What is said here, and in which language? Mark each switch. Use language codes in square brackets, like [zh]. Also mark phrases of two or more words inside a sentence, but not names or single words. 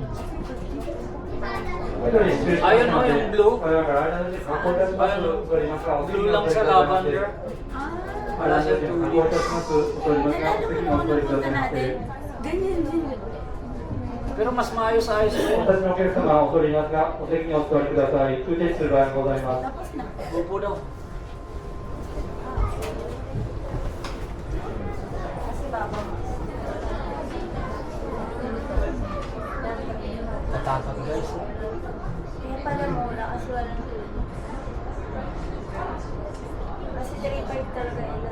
[tl] Ayun o, yung blue. Ayun, Blue lang sa lavender. Wala siyang tulips. Punta natin. Ganyan din. Pero mas maayos-ayos na yun. [ja] お立ちのお客様恐れ入りますが、お席にお座りください。空停止する場合がございます。 [tl] Tapos na. Upo daw. Kasi baba. Natakot guys. Kaya pala muna kasi walang tulog. Kasi 3-5 talaga ilaw.